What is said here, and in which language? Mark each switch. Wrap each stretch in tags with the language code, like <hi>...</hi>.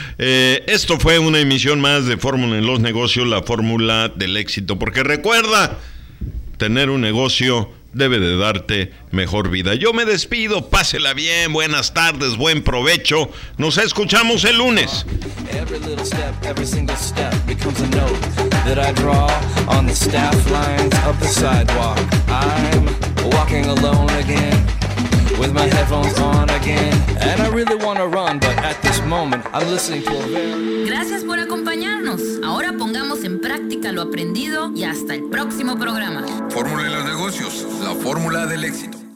<es>Esto fue una emisión más de Fórmula en los Negocios, la fórmula del éxito, porque recuerda, tener un negocio debe de darte mejor vida. Yo me despido, pásela bien, buenas tardes, buen provecho. Nos escuchamos el lunes.</es> <en>Every little step, every single step becomes a note that I draw on the staff lines of the sidewalk. I'm walking alone again with my headphones on again, and I really want to run, but at this moment I'm listening to a very...</en> <es>Gracias por acompañarnos. Ahora pongamos en práctica lo aprendido y hasta el próximo programa. Fórmula de los Negocios, la fórmula del éxito.</es>